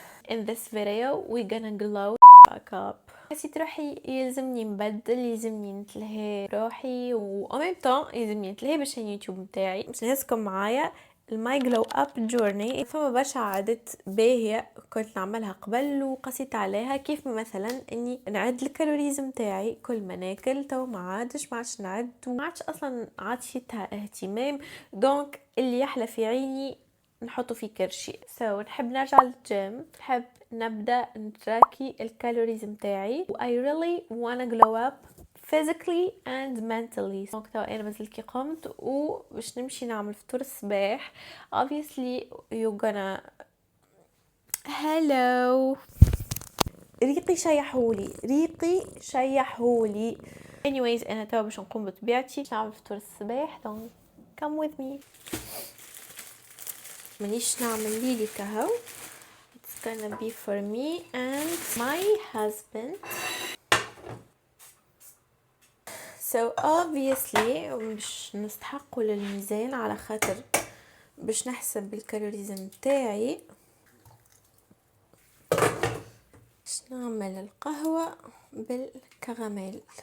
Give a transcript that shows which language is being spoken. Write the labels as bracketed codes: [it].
[en] In this video we're gonna glow back up. [ar] حسيت روحي يلزمني نبدل، يلزمني نتلهي روحي وأمام طون يلزمني نتلهي باش اليوتيوب متاعي. باش نهزكم معايا الماي جلو اب جورني. فما برشا عادات باهية كنت نعملها قبل وقسيت عليها، كيف مثلا اني نعد الكالوريز متاعي كل ما ناكل. تو ما عادش نعد وما عادش اصلا عادشتها اهتمام. دونك اللي يحلى في عيني نحطه في كرشي. نحب نرجع للجيم، نحب نبدا نتراكي الكالوريز متاعي و I really wanna glow up physically and mentally. دونك تو انا مازلت كي قمت وباش نمشي نعمل فطور الصباح. [en] obviously you're gonna hello ريقي شيحولي. [ar] anyways انا تو باش نقوم بطبيعتي نعمل فطور الصباح. [en] دونك come with me. [ar] مانيش نعمل ليلي كهو. [en] It's gonna be for me and my husband. [ar] So obviously باش نستحقوا للميزان على خاطر باش نحسب الكالوريز متاعي. باش نعمل القهوة بالكراميل.